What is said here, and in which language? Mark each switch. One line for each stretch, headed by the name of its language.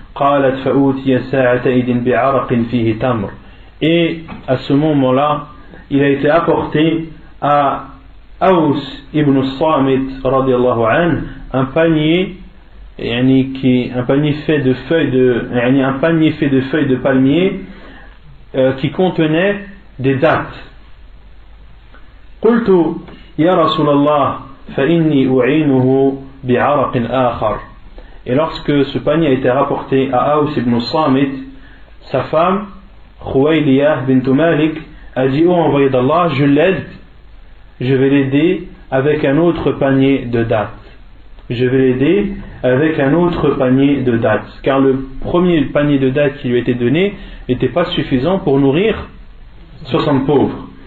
Arabic: قالت فأوتي ساعتئذ بعرق فيه تمر,
French: et à ce moment-là il a été apporté à Aws ibn Samit
Arabic: radiallahu anhu
French: un panier fait de feuilles de palmier qui contenait des dattes.
Arabic: قلت يا رسول الله فإني أعينه بعرق آخر.
French: Et lorsque ce panier a été rapporté à Aws ibn Samit, sa femme Khuwayliyah bint Malik a dit: oh envoyé d'Allah, je l'aide, je vais l'aider avec un autre panier de dattes. Je vais l'aider avec un autre panier de dattes, car le premier panier de dattes qui lui a été donné n'était pas suffisant pour nourrir 60 pauvres.